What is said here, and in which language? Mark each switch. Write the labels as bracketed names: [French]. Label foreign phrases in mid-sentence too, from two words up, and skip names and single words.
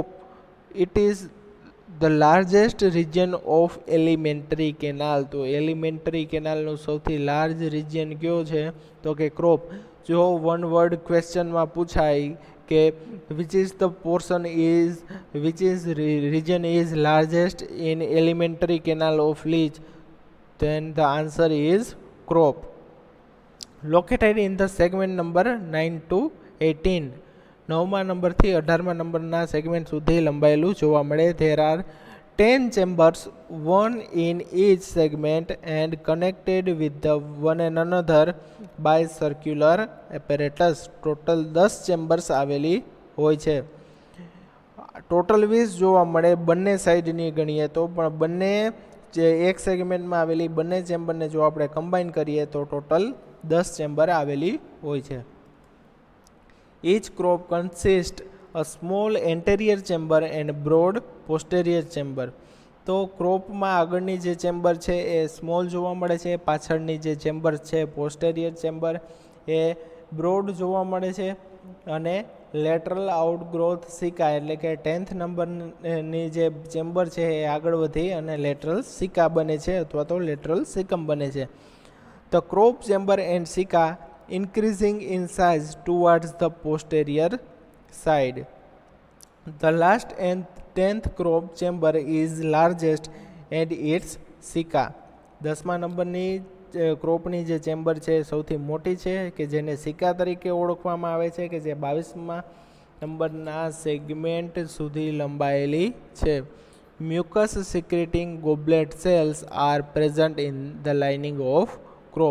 [English] It is the largest region of alimentary canal. [Gujarati] તો [English] alimentary canal [Gujarati] સૌથી લાર્જ રિજિયન કયો છે તો કે ક્રોપ. જો વન વર્ડ ક્વેશ્ચનમાં પૂછાય કે [English] which is the portion is which is region is largest in elementary canal of Leech, then the answer is crop. Located in the segment number 9 to 18. [Gujarati] 9મા નંબરથી 18મા નંબરના સેગમેન્ટ સુધી લંબાયેલું જોવા મળે. [English] There are 10 chambers, one in each segment and connected with the one another by circular apparatus. [Gujarati] ટોટલ 10 ચેમ્બર્સ આવેલી હોય છે. ટોટલ 20 જોવા મળે બંને સાઈડની ગણીએ તો, પણ બંને જે એક સેગમેન્ટમાં આવેલી બંને ચેમ્બરને જો આપણે કમ્બાઈન કરીએ તો ટોટલ 10 ચેમ્બર આવેલી હોય છે. [English] Each crop consists a small anterior chamber and broad posterior chamber. [Gujarati] તો ક્રોપમાં આગળની જે ચેમ્બર છે એ સ્મોલ જોવા મળે છે, પાછળની જે ચેમ્બર છે [English] posterior chamber [Gujarati] એ બ્રોડ જોવા મળે છે, અને [English] lateral outgrowth caeca [Gujarati] એટલે કે 10th નંબરની જે ચેમ્બર છે એ આગળ વધી અને [English] lateral caeca [Gujarati] બને છે અથવા તો [English] lateral caecum [Gujarati] બને છે. [English] The crop chamber and caeca increasing in size towards the posterior side. The last and 10th crop chamber is largest and its સિકા. [Gujarati] 10મા નંબરની ક્રોપની જે ચેમ્બર છે સૌથી મોટી છે કે જેને સિકા તરીકે ઓળખવામાં આવે છે, કે જે 22મા નંબરના સેગમેન્ટ સુધી લંબાયેલી છે. [English] Mucus secreting goblet cells are present in the lining of crop.